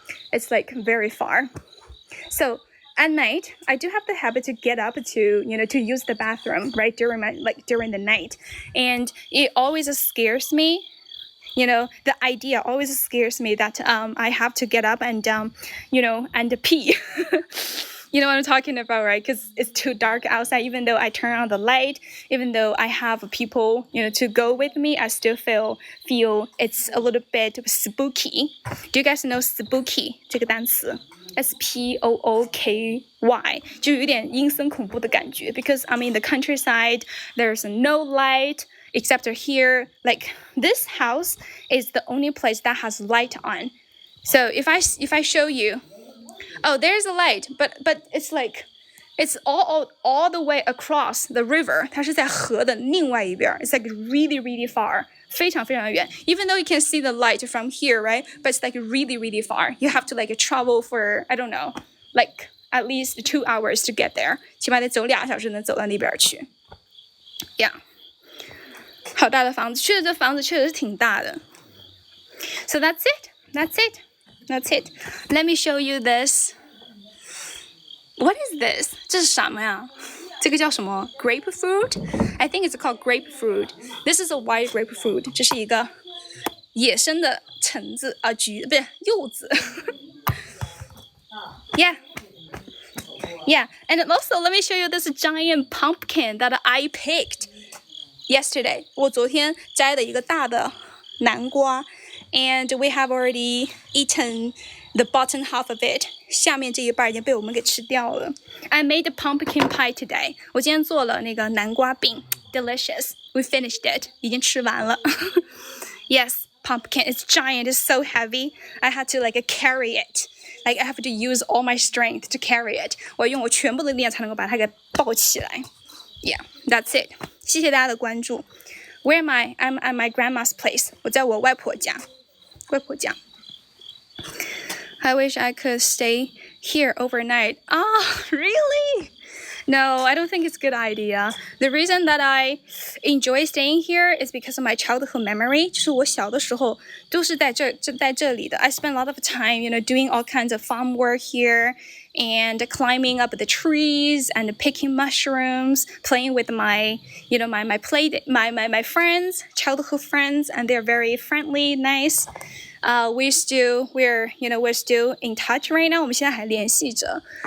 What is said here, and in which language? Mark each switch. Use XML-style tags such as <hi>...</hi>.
<en>It's like very far. So at night, I do have the habit to get up to use the bathroom right during the night, and it always scares me. The idea always scares me that I have to get up and and pee. You know what I'm talking about, right? Because it's too dark outside. Even though I turn on the light, even though I have people to go with me, I still feel it's a little bit spooky. Do you guys know spooky</en> <zh>这个单词 Spooky， 就有点阴森恐怖的感觉。</zh> <en>Because I'm in the countryside, there's no light except here. Like this house is the only place that has light on. So if I show you, oh, there's a light, but it's like it's all the way across the river.</en> <zh>它是在河的另外一边。</zh> <en>It's like really far.</en> <zh>非常非常远</zh> <en>Even though you can see the light from here, right? But it's like really far. You have to like travel for, I don't know, like at least 2 hours to get there.</en> <zh>起码得走2小时能走到那边去。Yeah. 好大的房子，确实这房子确实是挺大的。</zh> <en>So that's it. Let me show you this. What is this?</en> <zh>这是什么呀？这个叫什么 grapefruit?</zh> <en>I think it's called grapefruit. This is a white grapefruit.</en> <zh>这是一个野生的橙子啊，橘不是柚子。</zh> <en>Yeah. And also let me show you this giant pumpkin that I picked yesterday.</en> <zh>我昨天摘的一个大的南瓜</zh> <en>and we have already eaten the bottom half of it.</en> <zh>下面这一半已经被我们给吃掉了。</zh> <en>I made a pumpkin pie today.</en> <zh>我今天做了那个南瓜饼</zh> <en>delicious. We finished it.</en> <zh>已经吃完了。</zh> <en>Yes, pumpkin. It's giant. It's so heavy. I had to like carry it. Like I have to use all my strength to carry it.</en> <zh>我用我全部的力量才能够把它给抱起来。</zh> <en>Yeah, that's it.</en> <zh>谢谢大家的关注。</zh> <en>Where am I? I'm at my grandma's place.</en> <zh>我在我外婆家。</zh> <en>I wish I could stay here overnight. Really? No, I don't think it's a good idea. The reason that I enjoy staying here is because of my childhood memory.</en> <zh>就是我小的时候都是在这里的。</zh> <en>I spent a lot of time, doing all kinds of farm work here and climbing up the trees and picking mushrooms, playing with my friends, childhood friends, and they're very friendly, nice. We're still in touch right now.</en> <zh>我们现在还联系着。</zh>